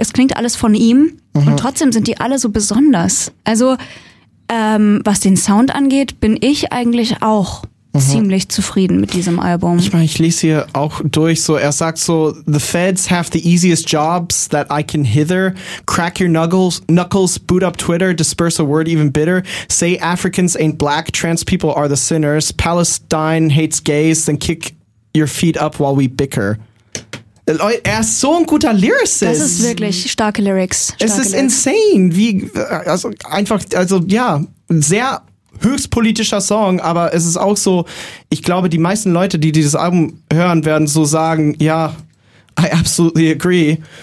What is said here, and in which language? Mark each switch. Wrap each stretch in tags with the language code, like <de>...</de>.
<de>Es klingt alles von ihm und trotzdem sind die alle so besonders. Also was den Sound angeht, bin ich eigentlich auch ziemlich zufrieden mit diesem Album. Ich meine, ich lese hier auch durch, so er sagt so,</de> <en>the feds have the easiest jobs that I can hither. Crack your knuckles, boot up Twitter, disperse a word even bitter. Say Africans ain't black, trans people are the sinners. Palestine hates gays, then kick your feet up while we bicker.</en> <de>Er ist so ein guter Lyricist. Das ist wirklich starke Lyrics. Es ist insane. Wie, also einfach, also ja, sehr höchst politischer Song, aber es ist auch so, ich glaube, die meisten Leute, die dieses Album hören, werden so sagen, ja,</de> <en>I absolutely agree.</en>